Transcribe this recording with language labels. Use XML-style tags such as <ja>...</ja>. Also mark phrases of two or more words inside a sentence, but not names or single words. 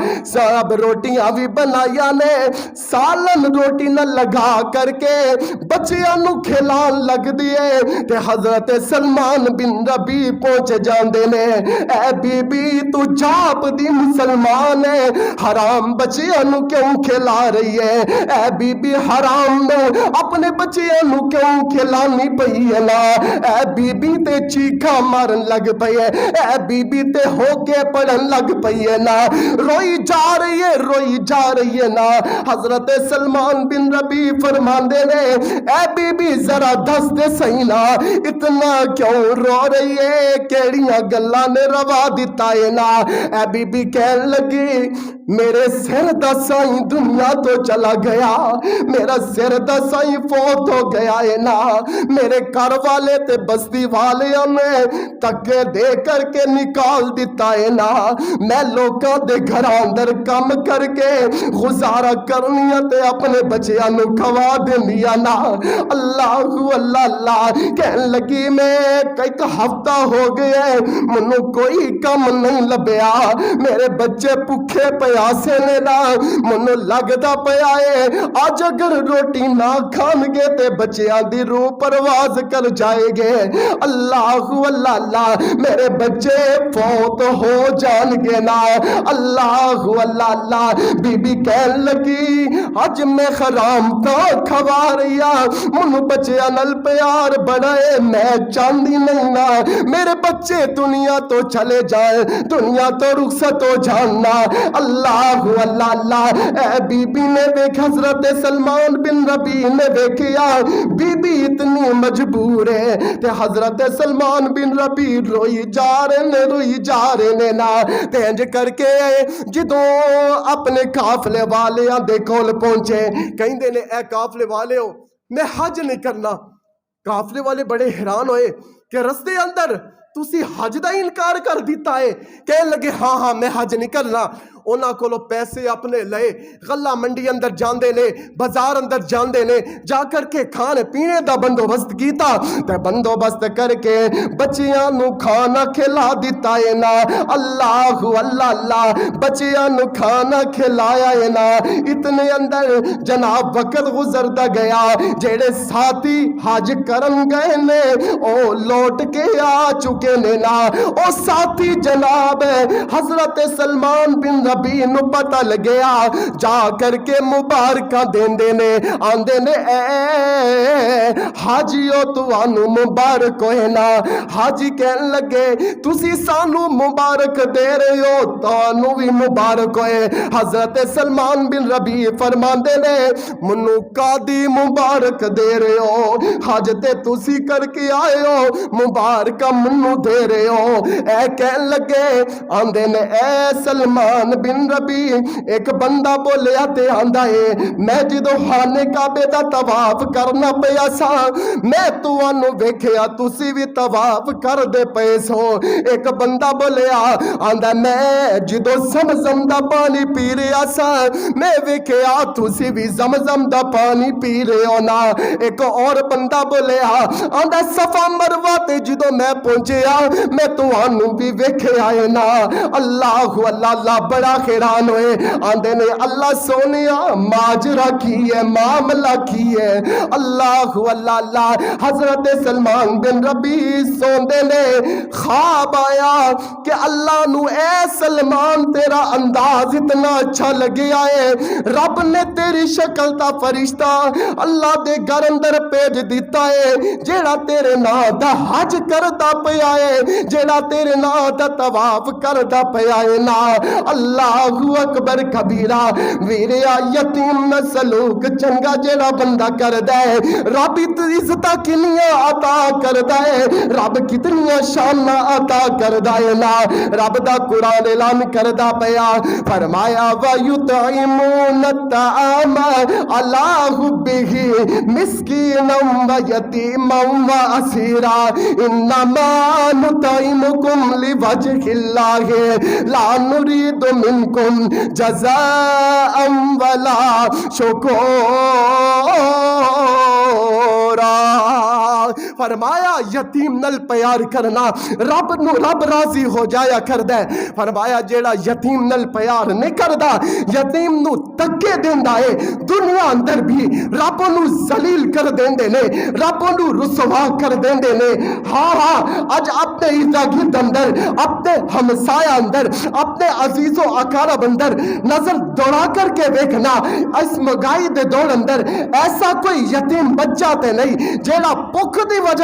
<pa>سب روٹیاں بھی بنایا نے، سالن روٹی نہ لگا کر کے بچیاں نو کھلان لگ دیے، تے حضرت سلمان بن ربیع پہنچ جاندے نے، اے بی بی تو جاپ دی مسلمان ہے، حرام بچیاں نو کیوں کھلا رہی ہے؟ اے بی بی حرام نو اپنے بچیاں نو کیوں کھلانی پئی ہے نا؟ اے بی بی تے چیخا مارن لگ پئی ہے، اے بی بی تے ہو کے پڑھن لگ پئی ہے نا، روئی جا رہی ہے، روئی جا رہی ہے نا۔ حضرت سلمان بن ربیع فرماندے نے، اے بی بی ذرا دس دے صحیح نا، اتنا کیوں رو رہی ہے، کیڑیاں گلاں نے روا دیتا ہے نا؟ اے بی بی کہن لگی، میرے سر دا سائیں دنیا تو چلا گیا، میرا سر دا سائیں فوت ہو گیا ہے نا، میرے گھر والے تے بستی والے نے تکے دے کر کے نکال دیتا ہے نا، میں لوکاں دے گھر اندر کم کر کے گزارا کرنی تے اپنے بچیاں نو کھوا دینیا نا۔ اللہ اللہ اللہ، کہن لگی میں ایک ہفتہ ہو گیا ہے منو کوئی کم نہیں لبیا، میرے بچے بھوکے پیاسے نے نا، منو لگدا پیا ہے اج اگر روٹی نہ کھان گے تے بچیاں دی روح پرواز کر جائے گے، اللہ اللہ اللہ، میرے بچے فوت ہو جان گے نا۔ اللہ اللہ اللہ، بی بی کہن لگی اج میں حرام تا کھوا رہیا، منو بچیاں نال پیار بڑا ہے، میں چاندی نہیں نا میرے بچے دنیا تو چلے جائیں، دنیا تو رخصت ہو جاننا۔ اللہ اللہ اللہ، اے بی بی نے دیکھ حضرت سلمان بن ربیع نے دیکھیا بی بی اتنی مجبور ہے، تے حضرت سلمان بن ربیع روئی جا رہے نے نا، تے انج کر کے جدوں اپنے قافلے والیاں دے کول پہنچے، کہندے نے اے قافلے والے ہو میں حج نہیں کرنا۔ قافلے والے بڑے حیران ہوئے کہ رستے اندر تسی حج دا انکار کر دیتا ہے، کہنے لگے ہاں میں حج نہیں کرنا۔ انہاں کولو پیسے اپنے لئے غلہ منڈی اندر جاندے نے، بازار اندر جاندے نے، جا کر کے کھانے پینے دا بندوبست کیتا، تے بندوبست کر کے بچیاں نو کھانا کھلا دیتا ہے نا۔ اللہ اللہ اللہ، بچیاں نو کھانا کھلایا ہے نا۔ اتنے اندر جناب وقت گزردا گیا، جیڑے ساتھی حج کرن گئے نے او لوٹ کے آ چکے نے نا۔ او ساتھی جناب حضرت سلمان بن ربیع نو پتہ لگیا، جا کر کے مبارکاں دیندے نے، آندے نے اے حاجیو توانو مبارک ہوئے نا۔ حاجی کہن لگے تسی سانو مبارک دے رہے ہو، تانو بھی مبارک ہوئے۔ حضرت سلمان بن ربیع فرماندے نے منو قاضی مبارک دے رہے ہو، حج تے تسی کر کے آئے ہو، مبارکہ منو دے رہے ہو۔ اے کہن لگے آندے نے اے سلمان بن ربی ایک بندہ بولیا تے آندا ہے میں جدو خانے کعبے دا طواف کرنا پیا سا میں تانوں ویکھیا تسی بھی طواف کر دے پئے سو ایک بندہ بولیا آندا میں جدو زمزم دا پانی پی رہا سا میں ویکھیا تسی بھی زمزم دا پانی پی رہے ہو نا ایک اور بندہ بولیا آندا صفا مروہ تے جدو میں پہنچیا میں تانوں بھی ویکھے آئے نا اللہ اللہ بڑا حیران ہوئے آندے نے اللہ سونیا ماجرا کی ہے معاملہ کی ہے اللہ اللہ حضرت سلمان بن ربی سوندے نے خواب آیا کہ اللہ نو اے سلمان تیرا انداز اتنا اچھا لگیا ہے رب نے تیری شکل تا فرشتہ اللہ دے گھر اندر بھیج دیتا ہے جیڑا تیرے نا دا حج کردا پیا ہے جیڑا تیرے نا دا طواف کردا پیا ہے نا</pa> <ar>اللہ اکبر کبیرہ</ar> <pa>ویریا یتیم نہ سلوک چنگا جیڑا بندہ کردا ہے رب عزتاں کنیاں عطا کردا ہے رب کتنیاں شاناں عطا کردا ہے نا رب دا قرآن اعلان کردا پیا فرمایا</pa> <ar>وَيُطْعِمُونَ الطَّعَامَ عَلَىٰ حُبِّهِ مِسْكِينًا وَيَتِيمًا وَأَسِيرًا إِنَّمَا نُطْعِمُكُمْ لِوَجْهِ اللَّهِ لَا نُرِيدُ مِنكُمْ جَزَاءً وَلَا</ar> <pa>شُكُورًا فرمایا یتیم نل پیار کرنا رب راضی ہو جایا کردا ہے فرمایا جیڑا یتیم نل پیار نہیں کردا یتیم نو تکے دیندا ہے دنیا اندر بھی رب نو ذلیل کر دیندے نے رب نو رسوا کر دیندے نے ہاں اج اپنے ارد اندر اپنے ہمسایہ اندر اپنے عزیز و اقارب اندر نظر دوڑا کر کے دیکھنا اس مہنگائی دے دور اندر ایسا کوئی یتیم بچہ تے نہیں جیڑا بھوک دی وجہ</pa>